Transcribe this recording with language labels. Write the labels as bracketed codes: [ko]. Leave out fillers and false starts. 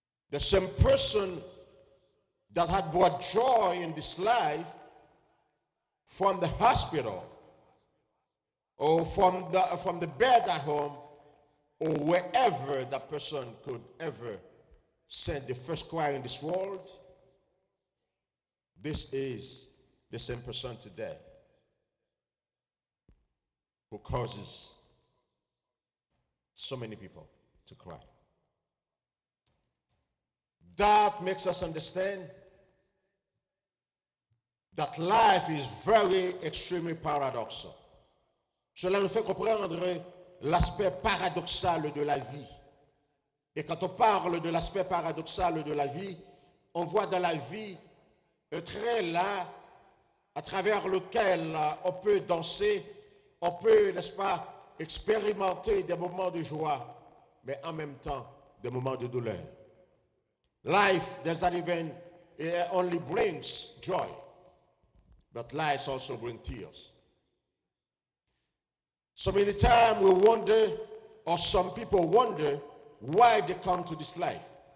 [en] The same person that had brought joy in this life from the hospital or from the bed at home or wherever that person could ever send the first cry in this world, this is the same person today who causes so many people to cry. That makes us understand that life is very extremely paradoxal. [fr] Cela nous fait comprendre l'aspect paradoxal de la vie. Et quand on parle de l'aspect paradoxal de la vie, on voit dans la vie un trait là à travers lequel on peut danser, on peut, n'est-ce pas, expérimenter des moments de joie, mais en même temps des moments de douleur. [en] Life does not even, it only brings joy, but life also brings tears. So many times we wonder, or some people wonder, why they come to this life.